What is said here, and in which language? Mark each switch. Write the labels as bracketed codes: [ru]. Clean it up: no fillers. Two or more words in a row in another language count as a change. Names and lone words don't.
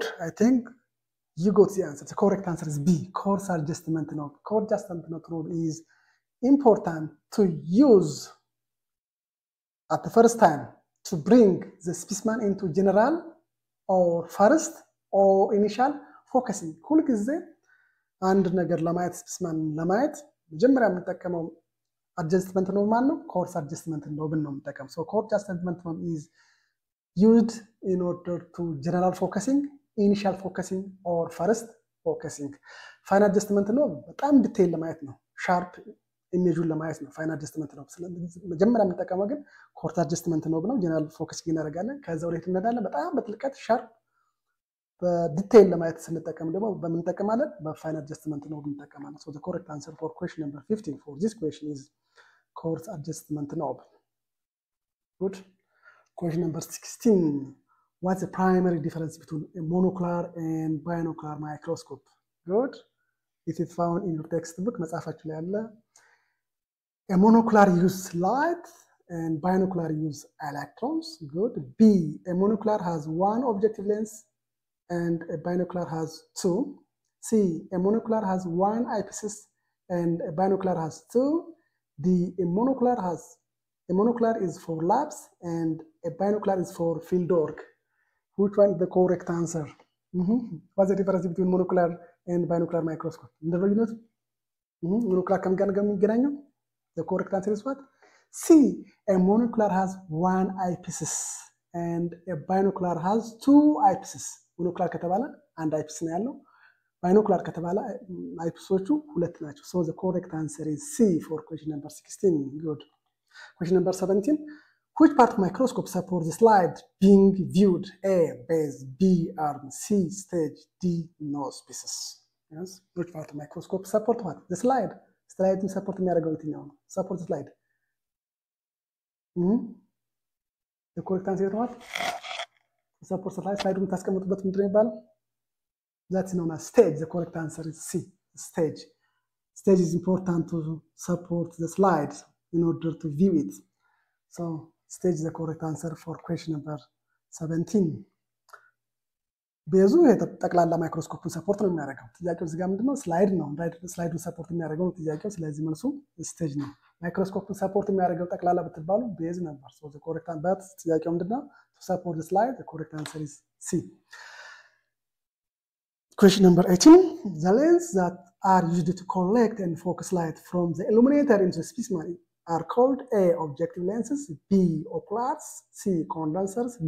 [en] I think you got the answer. The correct answer is B. Coarse adjustment knob. Coarse adjustment knob is important to use at the first time to bring the specimen into general or first or initial focusing. [am] ሁል ጊዜ አንድ ነገር ለማየት ስፔስማን ለማየት መጀመሪያ የምንጠቀመው [en] adjustment knob [am] ማን ነው? [en] coarse adjustment knob [am] ነው የምንጠቀመው። [en] So coarse adjustment knob is used in order to general focusing, initial focusing or first focusing. Fine adjustment knob [am] በጣም ዲቴይል ለማየት ነው። [en] sharp image [am] ለማየት ነው [en] fine adjustment [am] ነው። ስለዚህ መጀመሪያ የምንጠቀመው ግን [en] coarse adjustment [am] ነው ብለው [en] general focus [am] እናደርጋለን። ከዛ ወደ እንሄዳለን። በጣም በጥልቀት ሻርፕ በዲቴይል ለማየት ስንጠቀም ደግሞ በምንጠቀማለን [en] fine adjustment [am] ነው ብንጠቀማለን። [en] So the correct answer for question number 15 for this question is coarse adjustment knob. Good. Question number 16. What's the primary difference between a monocular and binocular microscope? Good. It is found in your textbook. [am] መጽሐፋችሁ ላይ አለ። [en] A monocular use light and binocular use electrons. Good. B. A monocular has one objective lens and a binocular has two. C. A monocular has one eyepiece and a binocular has two. D. A monocular is for labs and a binocular is for field work. Which one is the correct answer? What's the difference between monocular and binocular microscope? [am] monocular ከምን ጋር የሚገናኘው? [en] The correct answer is what? C. A monocular has one eyepiece and a binocular has two eyepieces. [am] monocular ከተባለ አንድ eyepiece ነው ያለው። binocular ከተባለ eyepieceዎቹ ሁለት ናቸው። [en] So the correct answer is C for question number 16. Good. Question number 17. Which part of microscope supports the slide being viewed? A. Base. B. Arm. C. Stage. D. Nose pieces. Yes. Which part of microscope support what? The slide. Slide support [am] የሚያደርገው የትኛው ነው? [en] Support slide. The correct answer is what? Support slide. [am] Slide የምታስቀምጡበት ምንድን ነው የሚባለው? [en] That's known as stage. The correct answer is C. Stage. Stage is important to support the slide in order to view it. So stage is the correct answer for question number 17. [am] ቤዙ ጠቅላላ [en] microscope support [am] ነው የሚያደርገው። ጥያቄው እዚህ ጋር ምንድነው? ስላይድ ነው። [en] slide support [am] የሚያደርገው ጥያቄው። ስለዚህ መልሱ ስቴጅ ነው። [en] microscope support [am] የሚያደርገው ጠቅላላ ብትባሉ ቤዝ ነበር። [en] So the correct answer [am] ጥያቄው ምንድነው? [en] To support the slide, the correct answer is C. Question number 18. The lenses that are used to collect and focus light from the illuminator into the specimen are called A. Objective lenses, B. Oculars, C. Condensers, D.